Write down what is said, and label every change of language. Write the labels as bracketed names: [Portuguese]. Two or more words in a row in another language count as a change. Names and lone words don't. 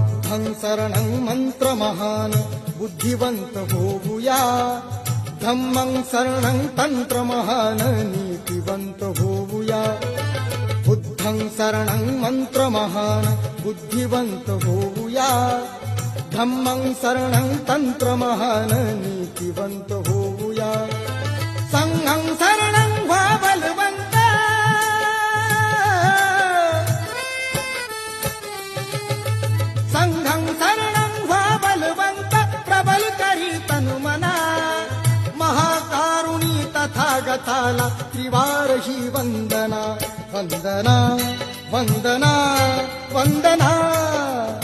[Pali] बुद्धं शरणं [Marathi] मंत्रमहान बुद्धिवंत होऊया, [Pali] धम्मं शरणं [Marathi] तंत्रमहान नीतिवंत होऊया, [Pali] बुद्धं शरणं [Marathi] मंत्रमहान बुद्धिवंत होऊया, [Pali] धम्मं शरणं [Marathi] तंत्रमहान नीतिवंत होऊया, [Pali] संघं शरणं [Marathi] व्हा बलवंत, [Pali] संघं शरणं [Marathi] व्हा बलवंत, प्रबल करी तनुमना, महाकारुणी तथागताला त्रिवार ही वंदना, वंदना वंदना वंदना।